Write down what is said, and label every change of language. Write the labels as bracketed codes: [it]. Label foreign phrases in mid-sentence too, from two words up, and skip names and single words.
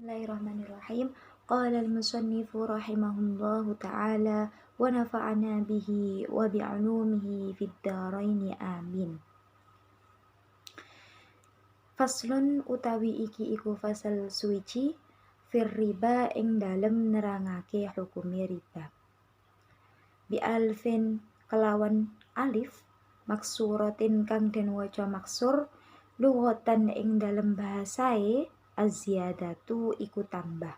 [ar] بسم الله الرحمن الرحيم. قال المصنف رحمه الله تعالى ونفعنا به وبعلومه في الدارين آمين. [jv] Faslun utawi iki iku fasal suci [ar] في الربا [jv] ing dalem nerangake [ar] حكم الربا. بألف [jv] kelawan alif maksuratin kang den waca maksur lughatan ing dalem bahasae az-ziyadatu iku tambah.